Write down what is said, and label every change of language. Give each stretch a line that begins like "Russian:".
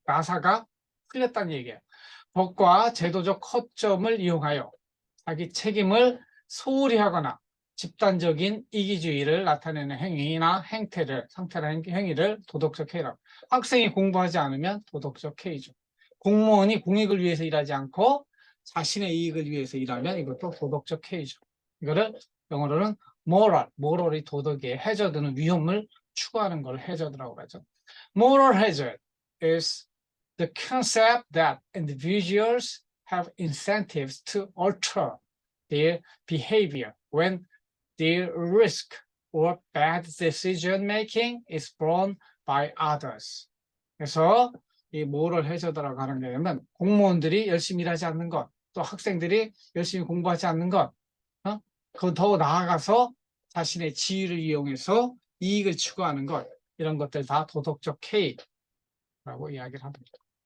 Korean: 나사가 풀렸다는 얘기예요. 법과 제도적 허점을 이용하여 자기 책임을 소홀히 하거나 집단적인 이기주의를 나타내는 행위나 상태나 행위를 도덕적 해이라고. 학생이 공부하지 않으면 도덕적 해이죠. 공무원이 공익을 위해서 일하지 않고 자신의 이익을 위해서 일하면 이것도 도덕적 해이죠. 이거를 영어로는 moral이 도덕에 해저드는 위험을 추구하는 걸 해저드라고 하죠.
English: Moral hazard is the concept that individuals have incentives to alter their behavior when their risk or bad decision making is borne by others.
Korean: 그래서 이 moral hazard라고 하는 게 뭐냐면 공무원들이 열심히 일하지 않는 것, 또 학생들이 열심히 공부하지 않는 것, 그 더 나아가서 자신의 지위를 이용해서 이익을 추구하는 것, 이런 것들 다 도덕적 해이라고 이야기를 합니다.